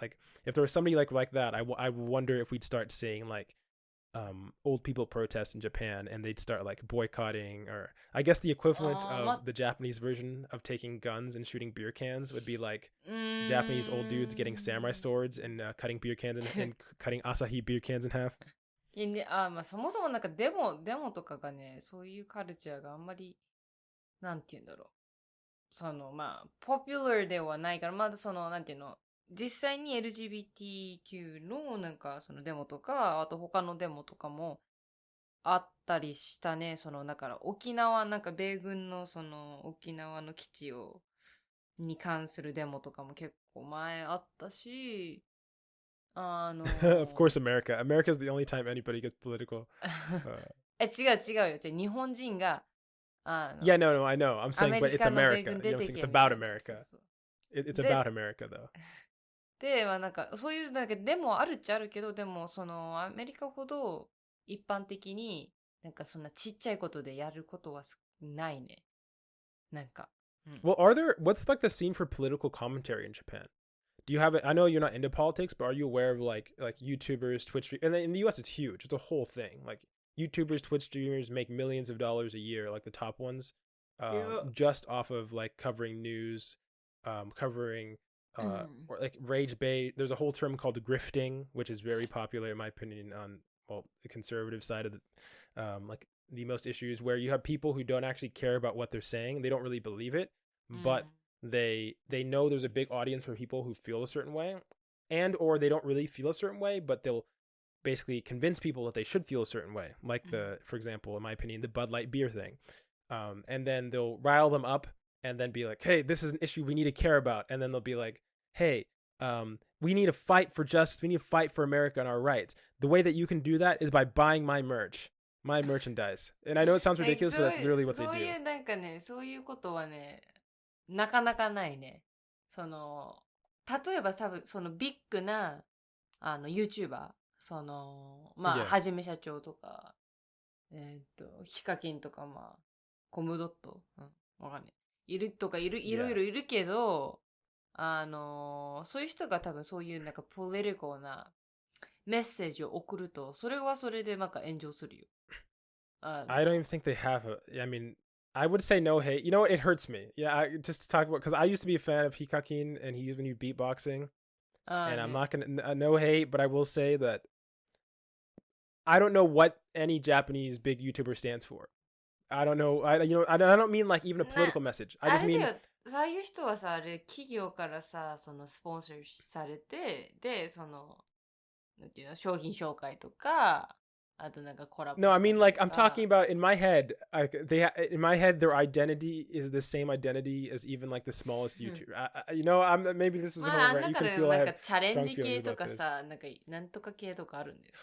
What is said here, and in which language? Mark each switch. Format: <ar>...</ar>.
<en>Like, if there was somebody like that, I wonder if we'd start seeing like old people protest in Japan, and they'd start like boycotting, or I guess the equivalent of the Japanese version of taking guns and shooting beer cans would be like Japanese old dudes getting samurai swords and cutting beer cans and cutting Asahi beer cans in half.</en> <ja>まあ、そもそもなんかデモとかがね、そういうカルチャーがあんまり、なんて言うんだろう。まあ、ポピュラーではないから、まだなんていうの、実際に LGBTQ のなんかデモとか、あと他のデモとかもあったりしたね。だから沖縄、なんか米軍の沖縄の基地に関するデモとかも結構前あったし、</ja> <en>Of course, America. America is the only time anybody gets political.</en> <ja>違うよ。じゃあ日本人が、</ja> <en>Yeah, no, I know. I'm saying, but it's America. You know what I'm saying? It's about America. It's about America, though.</en> <ja>で、まあなんか、そういうなんかデモあるっちゃあるけど、でもアメリカほど一般的になんかそんなちっちゃいことでやることはないね。なんか。</ja> <en>Well, what's like the scene for political commentary in Japan? Do you have it? I know you're not into politics, but are you aware of like YouTubers, Twitch, and in the US it's huge. It's a whole thing. Like YouTubers, Twitch streamers make millions of dollars a year, like the top ones. just off of like covering news, covering or like rage bait. There's a whole term called grifting, which is very popular in my opinion on the conservative side of the like the most issues, where you have people who don't actually care about what they're saying. They don't really believe it, but they know there's a big audience for people who feel a certain way, and or they don't really feel a certain way, but they'll basically convince people that they should feel a certain way, like for example, in my opinion, the Bud Light beer thing. And then they'll rile them up and then be like, hey, this is an issue we need to care about. And then they'll be like, hey, we need to fight for justice. We need to fight for America and our rights. The way that you can do that is by buying my merchandise. And I know it sounds ridiculous, but that's literally what they do.</en> <ja>そういうなんかね、そういうことはね、なかなかないね。その、例えば多分、そのビッグな、YouTuber、その、まあ、</ja> <en>Yeah.</en> <ja>はじめ社長とか、ヒカキンとか、まあ、コムドット、わかんない。いるとかいろいろいるけど、そういう人が多分そういうなんかポリティカルなメッセージを送ると、それはそれでなんか炎上するよ。</ja> <en>I don't even think they have I mean, I would say no hate. You know what? It hurts me. Yeah, just to talk about, because I used to be a fan of Hikakin and he used to do beatboxing. And I'm not going to, no hate, but I will say that I don't know what any Japanese big YouTuber stands for. I don't know. I don't mean like even a political message. I just mean.</en> <ja>そういう人はさ、あれ企業からさ、そのスポンサーされて、で、その、なんていうの、商品紹介とか、あとなんかコラボ。</ja> <en>No, I mean like I'm talking about in my head. In my head, their identity is the same identity as even like the smallest YouTuber. Maybe this is a moment where you can feel I have strong feelings about this.</en> <ja>なんかなんとか系とかあるんだよ。</ja>